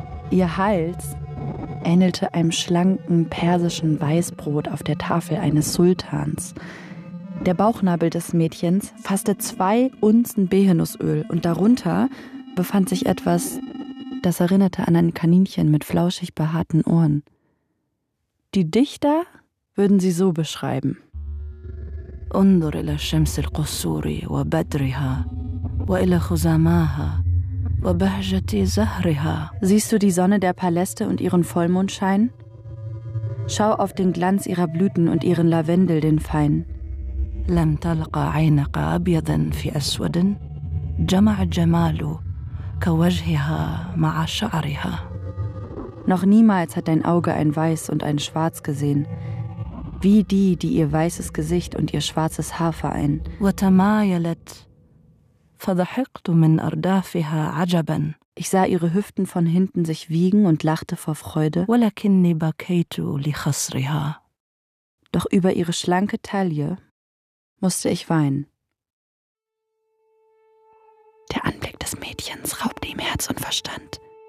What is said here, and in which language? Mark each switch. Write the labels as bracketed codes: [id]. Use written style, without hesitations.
[de] Ihr Hals ähnelte einem schlanken persischen Weißbrot auf der Tafel eines Sultans. Der Bauchnabel des Mädchens fasste 2 Unzen Behenusöl und darunter befand sich etwas, das erinnerte an ein Kaninchen mit flauschig behaarten Ohren. Die Dichter würden sie so beschreiben. [ar] انظر إلى شمس القصور وبدرها وإلى خزاماها وبهجة زهرها. [de] Siehst du die Sonne der Paläste und ihren Vollmondschein? Schau auf den Glanz ihrer Blüten und ihren Lavendel, den Fein. [ar] لم تلقى عينك أبيضا في أسود جمع الجمال كوجهها مع شعرها. [de] Noch niemals hat dein Auge ein Weiß und ein Schwarz gesehen, wie die, die ihr weißes Gesicht und ihr schwarzes Haar vereinen. [ar] وتمايلت فضحكت من أردافها عجبا. [de] Ich sah ihre Hüften von hinten sich wiegen und lachte vor Freude. [ar] ولكني بكيت لخصرها. [de] Doch über ihre schlanke Taille musste ich weinen. Der Anblick des Mädchens raubte ihm Herz und Verstand.